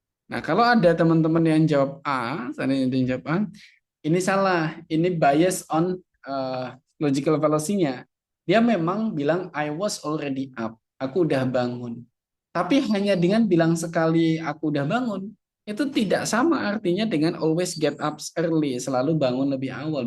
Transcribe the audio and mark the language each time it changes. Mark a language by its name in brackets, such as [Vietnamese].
[Indonesian] Nah, kalau ada teman-teman yang jawab A, seandainya dia jawab A, ini salah. [English] Ini bias on logical fallacy-nya. [Indonesian] Dia memang bilang [English] I was already up. [Indonesian] Aku udah bangun. Tapi hanya dengan bilang sekali aku udah bangun, itu tidak sama artinya dengan [English] always get up early, [Indonesian] selalu bangun lebih awal.